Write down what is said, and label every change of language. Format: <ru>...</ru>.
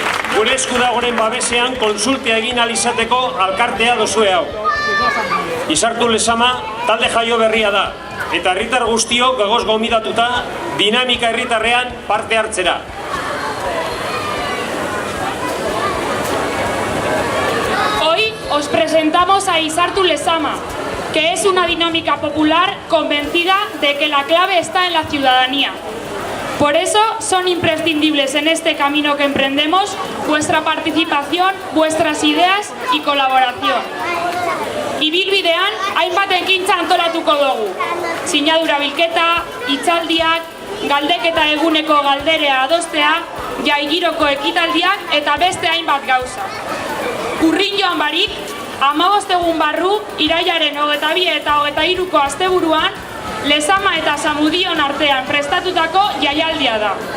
<eu>Gure esku dagoen babesean konsultea egin ahal izateko alkartea dozue hau. Izartu Lezama talde jaio berria da, eta herritar guztiok gogoz gonbidatuta dinamika herritarrean parte hartzera.</eu> <es>Hoy os presentamos a Izartu Lezama, que es una dinámica popular convencida de que la clave está en la ciudadanía. Por eso son imprescindibles en este camino que emprendemos vuestra participación, vuestras ideas y colaboración.</es> <eu>Ibilbidean hainbat ekintza antolatuko dugu. Sinadura bilketa, hitzaldiak, galdeketa eguneko galderea adostea, jaigiroko ekitaldiak eta beste hainbat gauza. Urrin joan barik, 15 egun barru, irailaren 22 eta 23ko asteburuan, Lezama eta Zamudion artean prestatutako jaialdia da.</eu>